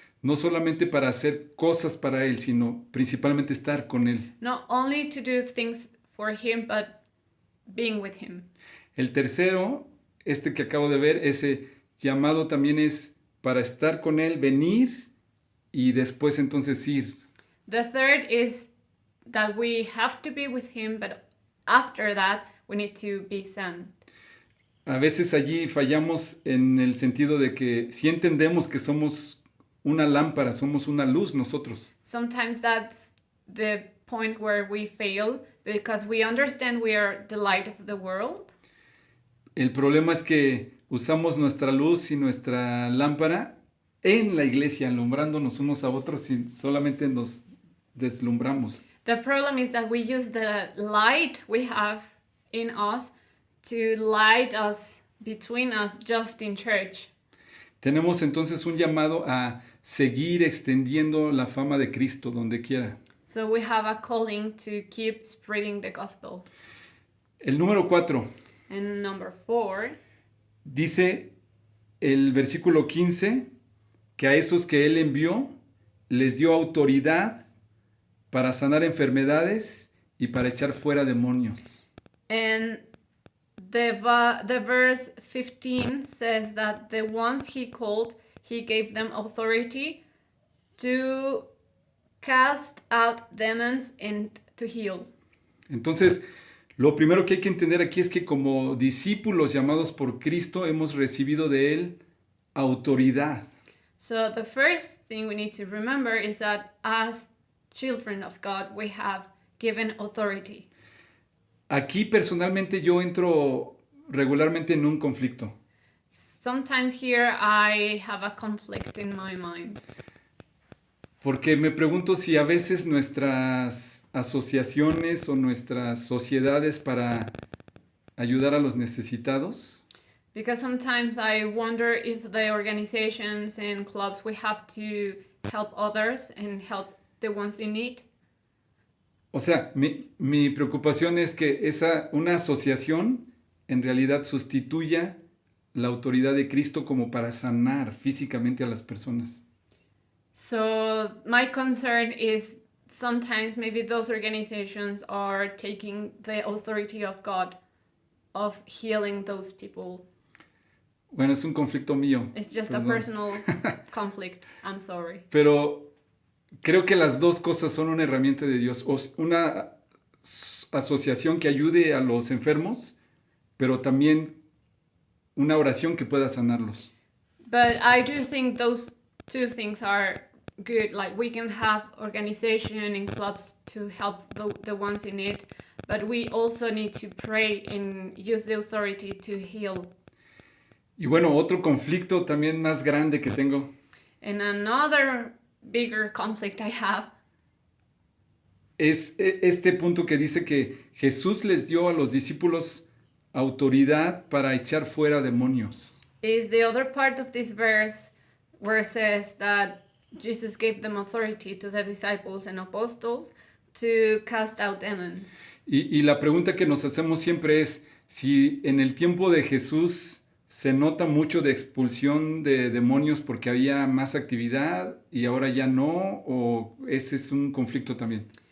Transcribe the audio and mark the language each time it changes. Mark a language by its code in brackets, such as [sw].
[es] No solamente para hacer cosas para Él, sino principalmente estar con Él. [en] Not only to do things for him, but being with him. [es] El tercero, que acabo de ver, ese llamado también es para estar con Él, venir y después entonces ir. [en] The third is that we have to be with him, but after that we need to be sent. [es] A veces allí fallamos en el sentido de que sí entendemos que somos una lámpara, somos una luz nosotros. [en] Sometimes that's the point where we fail, because we understand we are the light of the world. [es] El problema es que usamos nuestra luz y nuestra lámpara en la iglesia, alumbrándonos unos a otros y solamente nos deslumbramos. [en] The problem is that we use the light we have in us to light us between us just in church. [es] Tenemos entonces un llamado a seguir extendiendo la fama de Cristo donde quiera. [en] So we have a calling to keep spreading the gospel. [es] El número 4 [en] And number 4, [es] dice el versículo 15 que a esos que Él envió les dio autoridad para sanar enfermedades y para echar fuera demonios. [en] and the verse 15 says that the ones he called, he gave them authority to cast out demons and to heal. [es] Entonces, lo primero que hay que entender aquí es que como discípulos llamados por Cristo hemos recibido de Él autoridad. [en] So the first thing we need to remember is that as children of God, we have given authority. [es] Aquí personalmente yo entro regularmente en un conflicto. [en] Sometimes here I have a conflict in my mind. [es] Porque me pregunto si a veces nuestras asociaciones o nuestras sociedades para ayudar a los necesitados [en] Because sometimes I wonder if the organizations and clubs we have to help others and help the ones in need. [es] O sea, mi preocupación es que una asociación en realidad sustituya la autoridad de Cristo como para sanar físicamente a las personas. [en] So my concern is sometimes maybe those organizations are taking the authority of God of healing those people. [es] Bueno, es un conflicto mío. [en] It's just [es] perdón. [en] a personal conflict. I'm sorry. [es] Pero creo que las dos cosas son una herramienta de Dios. Una asociación que ayude a los enfermos, pero también una oración que pueda sanarlos. [en] But I do think those two things are good. Like we can have organization and clubs to help the ones in need, but we also need to pray and use the authority to heal. [es] Y bueno, otro conflicto también más grande que tengo [en] And another bigger conflict I have [es] es este punto que dice que Jesús les dio a los discípulos autoridad para echar fuera demonios. [en] is the other part of this verse where it says that Jesus gave them authority to the disciples and apostles to cast out demons. [es] Y la pregunta que nos hacemos siempre es si en el tiempo de Jesús se nota mucho de expulsión de demonios porque había más actividad y ahora ya no, o ese es un conflicto también.